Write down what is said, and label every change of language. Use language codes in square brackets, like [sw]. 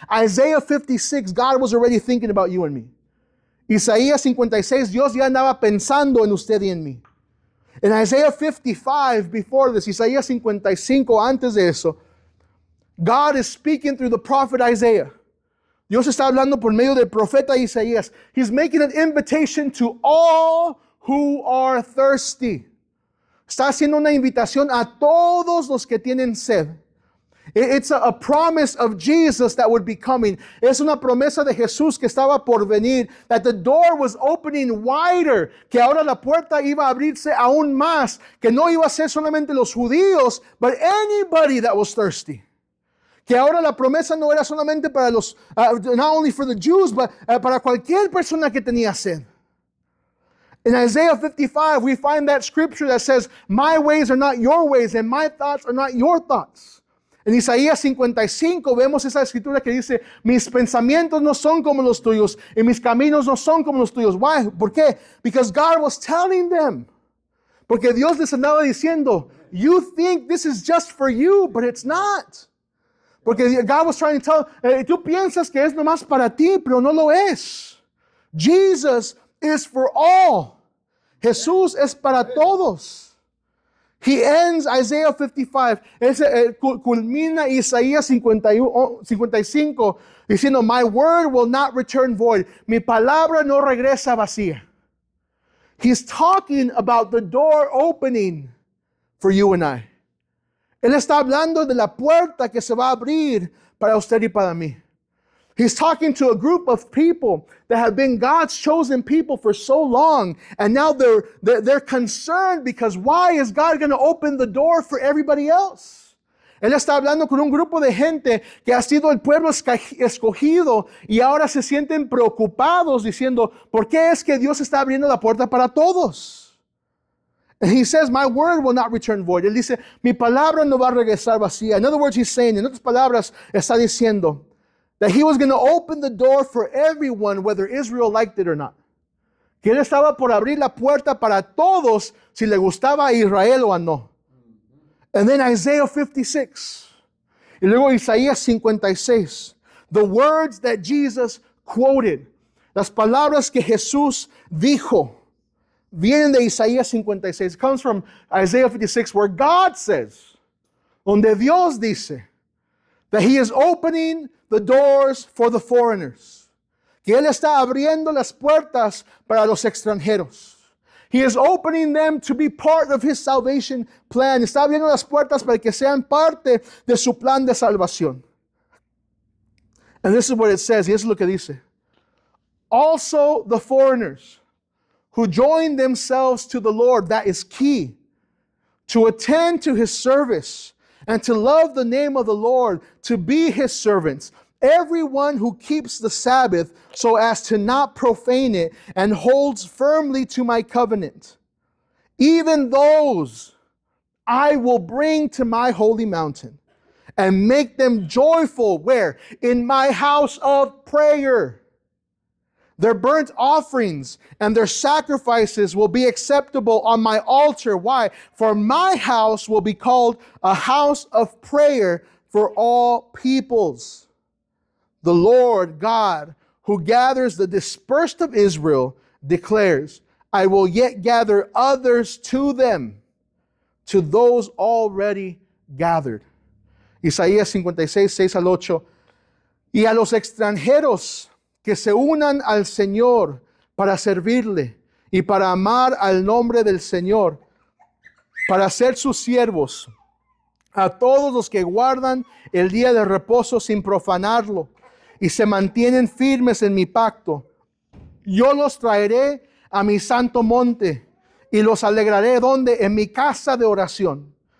[en] Isaiah 56, God was already thinking about you and me. [es] Isaías 56, Dios ya andaba pensando en usted y en mí. [en] In Isaiah 55, before this, [es] Isaías 55, antes de eso, [en] God is speaking through the prophet Isaiah. [es] Dios está hablando por medio del profeta Isaías. [en] He's making an invitation to all who are thirsty. [es] Está haciendo una invitación a todos los que tienen sed. [en] It's a promise of Jesus that would be coming. [es] Es una promesa de Jesús que estaba por venir. [en] That the door was opening wider. [es] Que ahora la puerta iba a abrirse aún más. Que no iba a ser solamente los judíos, [en] but anybody that was thirsty. [es] Que ahora la promesa no era solamente para los, [en] not only for the Jews, but [es] para cualquier persona que tenía sed. [en] In Isaiah 55, we find that scripture that says, my ways are not your ways, and my thoughts are not your thoughts. [es] En Isaías 55 vemos esa escritura que dice, mis pensamientos no son como los tuyos, y mis caminos no son como los tuyos. [en] Why? [es] ¿Por qué? [en] Because God was telling them. [es] Porque Dios les andaba diciendo, [en] you think this is just for you, but it's not. [es] Porque [en] God was trying to tell, [es] tú piensas que es nomás para ti, pero no lo es. [en] Jesus is for all. [es] Jesús es para todos. [en] He ends Isaiah 55. [es] Culmina Isaías 55 diciendo, [en] my word will not return void. [es] Mi palabra no regresa vacía. [en] He's talking about the door opening for you and I. [es] Él está hablando de la puerta que se va a abrir para usted y para mí. [en] He's talking to a group of people that have been God's chosen people for so long, and now they're concerned because why is God going to open the door for everybody else? [es] Él está hablando con un grupo de gente que ha sido el pueblo escogido y ahora se sienten preocupados diciendo, ¿por qué es que Dios está abriendo la puerta para todos? [en] And he says, my word will not return void. [es] Él dice, mi palabra no va a regresar vacía. [en] In other words, he's saying, [es] en otras palabras, está diciendo [en] that he was going to open the door for everyone, whether Israel liked it or not. [es] Que él estaba por abrir la puerta para todos, si le gustaba a Israel o a no. [en] And then Isaiah 56. [es] Y luego Isaías 56. [en] The words that Jesus quoted. [es] Las palabras que Jesús dijo. Vienen de Isaías 56. [en] It comes from Isaiah 56 where God says, [es] donde Dios dice, [en] that He is opening the doors for the foreigners. [es] Que Él está abriendo las puertas para los extranjeros. [en] He is opening them to be part of His salvation plan. [es] Está abriendo las puertas para que sean parte de su plan de salvación. [en] And this is what it says. [es] Y eso es lo que dice. [en] Also the foreigners who join themselves to the Lord, that is key, to attend to His service and to love the name of the Lord, to be His servants. Everyone who keeps the Sabbath so as to not profane it and holds firmly to my covenant. Even those I will bring to my holy mountain and make them joyful. Where? In my house of prayer. Their burnt offerings and their sacrifices will be acceptable on my altar. Why? For my house will be called a house of prayer for all peoples. The Lord God, who gathers the dispersed of Israel, declares, I will yet gather others to them, to those already gathered. [es] Isaías 56, 6 al 8. Y a los extranjeros que se unan al Señor para servirle y para amar al nombre del Señor, para ser sus siervos, a todos los que guardan el día de reposo sin profanarlo y se mantienen firmes en mi pacto, yo los traeré a mi santo monte y los alegraré donde en mi casa de oración.